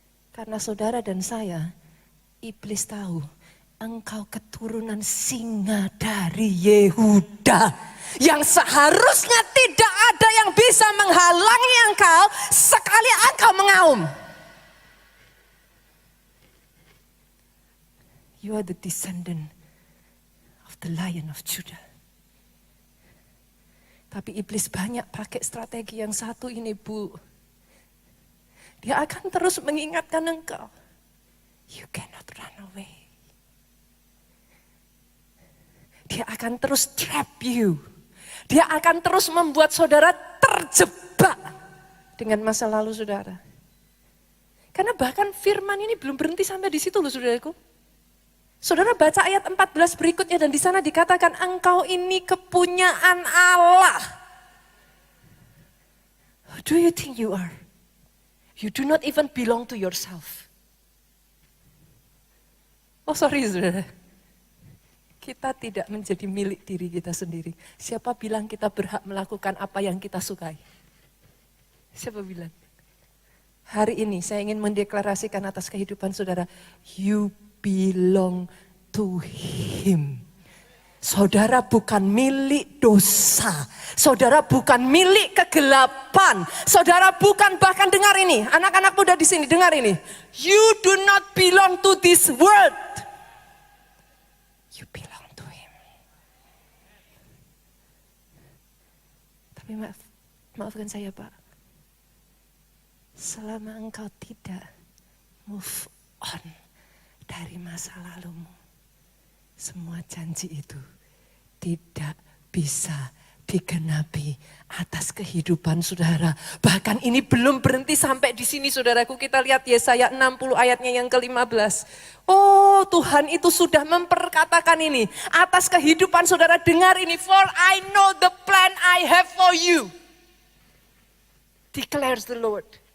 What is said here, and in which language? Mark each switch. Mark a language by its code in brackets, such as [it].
[id] Karena saudara dan saya, iblis tahu engkau keturunan singa dari Yehuda. Yang seharusnya tidak ada yang bisa menghalangi engkau sekali engkau mengaum. [en] You are the descendant of the Lion of Judah. [id] Tapi iblis banyak pakai strategi yang satu ini, Bu. Dia akan terus mengingatkan engkau. [en] You cannot run away. [id] Dia akan terus [en] trap you. [id] Dia akan terus membuat saudara terjebak dengan masa lalu saudara. Karena bahkan firman ini belum berhenti sampai di situ loh saudaraku. Saudara baca ayat 14 berikutnya dan di sana dikatakan engkau ini kepunyaan Allah. [en] Who do you think you are? You do not even belong to yourself. Oh sorry [id] saudara. Kita tidak menjadi milik diri kita sendiri. Siapa bilang kita berhak melakukan apa yang kita sukai? Siapa bilang? Hari ini saya ingin mendeklarasikan atas kehidupan saudara. [en] You belong to Him. [id] Saudara bukan milik dosa. Saudara bukan milik kegelapan. Saudara bukan, bahkan dengar ini. Anak-anak muda di sini dengar ini. [en] You do not belong to this world. You belong. [id] Tapi maafkan saya Pak, selama engkau tidak [en] move on [id] dari masa lalumu, semua janji itu tidak bisa digenapi atas kehidupan saudara. Bahkan ini belum berhenti sampai di sini saudaraku. Kita lihat Yesaya 60 ayatnya yang ke-15. Oh Tuhan itu sudah memperkatakan ini atas kehidupan saudara. Dengar ini. [en] For I know the plan I have for you, declares the Lord.